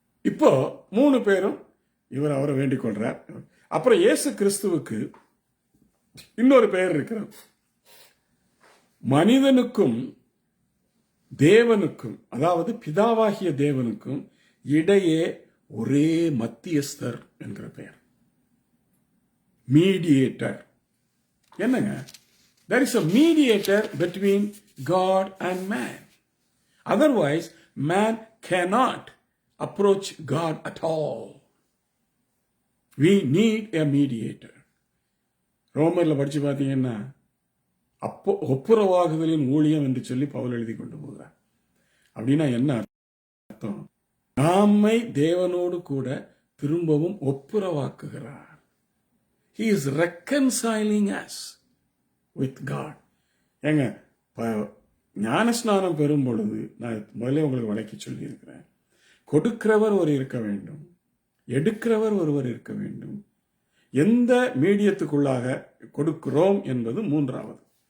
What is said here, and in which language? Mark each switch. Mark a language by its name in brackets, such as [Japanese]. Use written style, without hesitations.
[Tamil] இப்போ 3 பேரும் இவர் அவரை வேண்டிக் கொள்றார். அப்புறம் இயேசு கிறிஸ்துவுக்கு இன்னொரு பெயர் இருக்கிறது. மனிதனுக்கும் தேவனுக்கும், அதாவது பிதாவாகிய தேவனுக்கும் இடையே ஒரே மத்தியஸ்தர் என்கிற பெயர், மீடியேட்டர். என்னங்க, [English] there is a mediator between God and man. Otherwise, man cannot approach God at all. We need a mediator. [Tamil] ரோமர்ல படிச்சு பார்த்தீங்கன்னா, அப்போ ஒப்புரவாகுதலின் ஊழியம் என்று சொல்லி பவுல் எழுதி கொண்டு போகிறார். அப்படின்னா என்ன அர்த்தம்? நாமை தேவனோடு கூட திரும்பவும் ஒப்புரவாக்குகிறார். [English] He is reconciling us with God. [Tamil] ஏங்க, ஞானஸ்நானம் பெறும் பொழுது நான் முதல்ல உங்களுக்கு விளக்கி சொல்லி இருக்கிறேன். கொடுக்கிறவர் ஒரு இருக்க வேண்டும், எடுக்கிறவர் ஒருவர் இருக்க வேண்டும். எந்த மீடியத்துக்குள்ளாக கொடுக்கிறோம் என்பது 3வது.